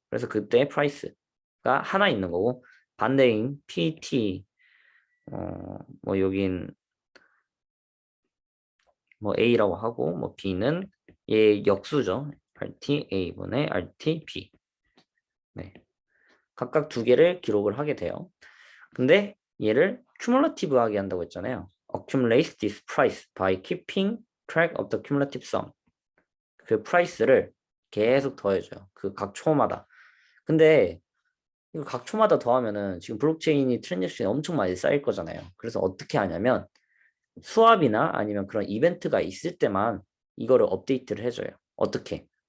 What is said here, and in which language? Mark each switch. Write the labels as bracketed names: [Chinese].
[Korean] 그래서 그때 price가 하나 있는 거고 반대인 PT 뭐 여긴 뭐 A라고 하고 뭐 B는 얘 역수죠. RT A분의 RT B. 네. 각각 두 개를 기록을 하게 돼요. 근데 얘를 cumulative하게 한다고 했잖아요. [English] accumulate this price by keeping track of the cumulative sum. [Korean] 그 price를 계속 더해줘요. 그 각 초마다. 근데 이거 각 초마다 더하면은 지금 블록체인이 트랜잭션이 엄청 많이 쌓일 거잖아요. 그래서 어떻게 하냐면 수압이나 아니면 그런 이벤트가 있을 때만 이거를 업데이트를 해줘요. 어떻게?